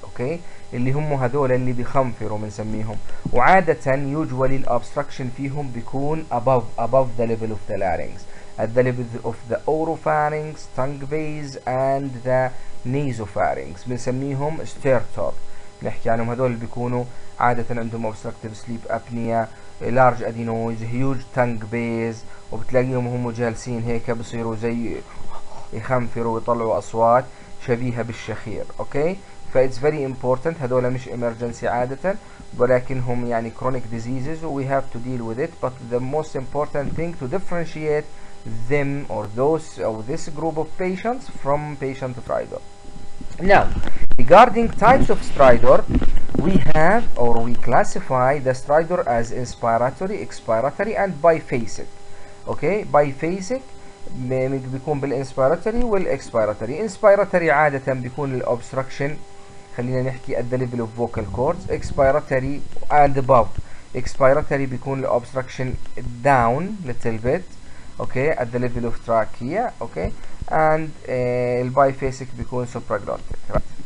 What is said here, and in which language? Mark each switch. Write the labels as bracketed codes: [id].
[en] okay, [ar] اللي هم هذول اللي بيخنفروا بنسميهم، وعادة [en] usually الابستراكشن [ar] فيهم بيكون [en] above the level of the larynx, at the level of the oropharynx, tongue base and the nasopharynx [ar] بنسميهم [en] stertor. [ar] نحكي عنهم هذول اللي بيكونوا عادة عندهم [en] obstructive sleep apnea, large adenoids, huge tongue base، [ar] وبتلاقيهم هم جالسين هيك بصيروا زي يخنفروا ويطلعوا أصوات شبيهة بالشخير. [en] Okay, فإتس very important. [ar] هذول مش [en] emergency [ar] عادة، ولكنهم يعني [en] chronic diseases we have to deal with it, but the most important thing to differentiate them or those or this group of patients from patient stridor. Now, regarding types of stridor, we have or we classify the stridor as inspiratory, expiratory and biphasic. okay, biphasic [ar] بيكون [en] بالinspiratory والاكسبيراتوري. inspiratory [ar] عادة بيكون [en] الobstruction، [ar] خلينا نحكي [en] at the level of vocal cords. expiratory and above. expiratory [ar] بيكون [en] الobstruction down little bit، okay, at the level of trachea. okay, and الbiphasic [ar] بيكون [en] supraglottic. right.